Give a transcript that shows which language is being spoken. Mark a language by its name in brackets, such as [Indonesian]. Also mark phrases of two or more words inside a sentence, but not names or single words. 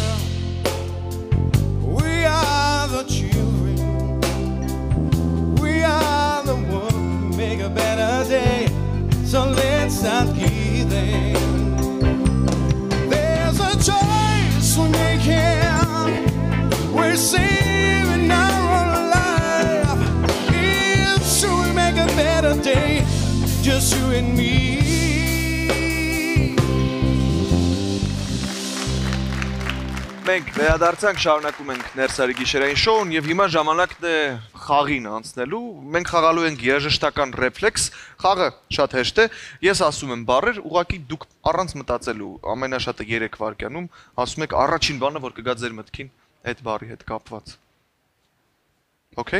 [English] So let's start giving. There's a choice we're making. We're saving our life. It's true we make a better day. just you and me. [Armenian] Մենք վերադարձանք, շարունակում ենք ներսարի գիշերային շոուն եւ հիմա ժամանակն է խաղին անցնելու։ Մենք խաղալու ենք երաժշտական ռեֆլեքս։ Խաղը շատ հեշտ է։ Ես ասում եմ բառեր, ուղղակի դուք առանց մտածելու ամենաշատը 3 վայրկյանում ասում եք առաջին բանը, որ կգա ձեր մտքին այդ բառի հետ կապված։ Okay?